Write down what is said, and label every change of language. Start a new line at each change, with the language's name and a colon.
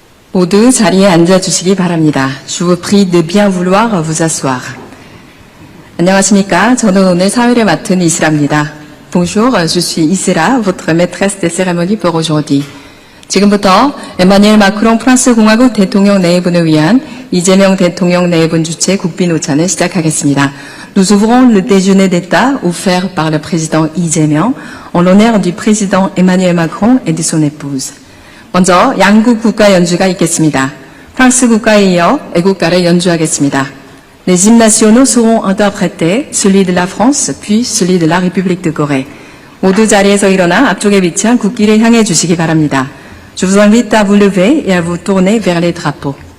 Korean: 모두 자리에 앉아주시기 바랍니다.
French: Je vous prie de bien vouloir vous asseoir.
Korean: 안녕하십니까. 저는 오늘 사회를 맡은 이슬아입니다.
French: Bonjour, je suis Isra, votre maîtresse des cérémonies pour aujourd'hui.
Korean: 지금부터 에마뉘엘 마크롱 프랑스 공화국 대통령 내분을 위한 이재명 대통령 내분 주최 국빈오찬을 시작하겠습니다.
French: Nous ouvrons le déjeuner d'État offert par le président Lee Jae-myung en l'honneur du président Emmanuel Macron et de son épouse.
Korean: 먼저 양국 국가 연주가 있겠습니다. 프랑스 국가에 이어 애국가를 연주하겠습니다.
French: Les hymnes nationaux seront interprétés, celui de la France, puis celui de la République de Corée.
Korean: 모두 자리에서 일어나 앞쪽에 위치한 국기를 향해 주시기 바랍니다.
French: Je vous invite à vous lever et à vous tourner vers les drapeaux.